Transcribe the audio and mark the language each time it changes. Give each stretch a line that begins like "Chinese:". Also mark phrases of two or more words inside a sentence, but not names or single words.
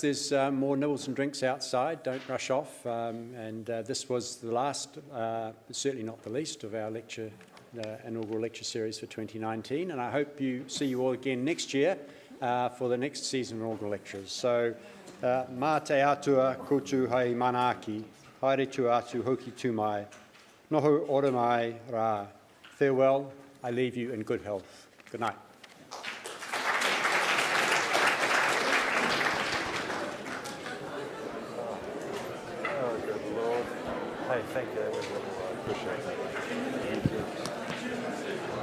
English: There's more nibbles and drinks outside. Don't rush off. And this was the last, certainly not the least, of our inaugural lecture series for 2019. And I hope see you all again next year for the next season of inaugural lectures.
Māori: So Mā te atua koutu hai manaaki, haere tu atu hoki tu mai, noho ora mai rā.
English: Farewell, I leave you in good health. Good night. Oh, good Lord. Hey, thank you. That was really well. I appreciate that. Thank you.